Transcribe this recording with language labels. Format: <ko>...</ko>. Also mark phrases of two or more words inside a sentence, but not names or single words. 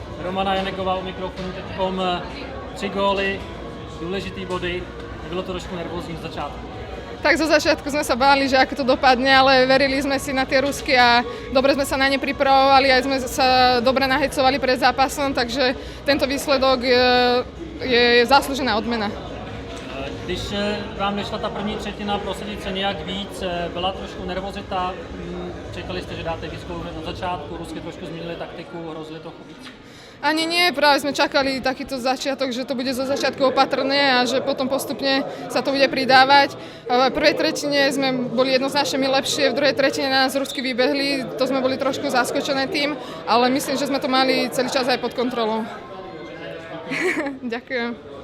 <cs>Romana Janekova u mikrofonu teďkom 3 góly, důležitý body. Bylo to trošku nervózní z začátku.</cs> <sk>Tak zo začiatku sme sa báli, že ako to dopadne, ale verili sme si na tie Rusky a dobre sme sa na ne pripravovali, aj sme sa dobre nahecovali pred zápasom, takže tento výsledok je zaslúžená odmena.</sk> <cs>Když vám nešla ta první třetina prosadit se nějak víc, byla trošku nervozita, čekali jste, že dáte víc gólů na začátku, Rusky trošku změnili taktiku, hrozili trochu víc?</cs> <sk>Ani nie, práve sme čakali takýto začiatok, že to bude zo začiatku opatrné a že potom postupne sa to bude pridávať. V prvej tretine sme boli jednoznačne my lepšie, v druhej tretine nás Rusky vybehli, to sme boli trošku zaskočené tým, ale myslím, že sme to mali celý čas aj pod kontrolou.</sk>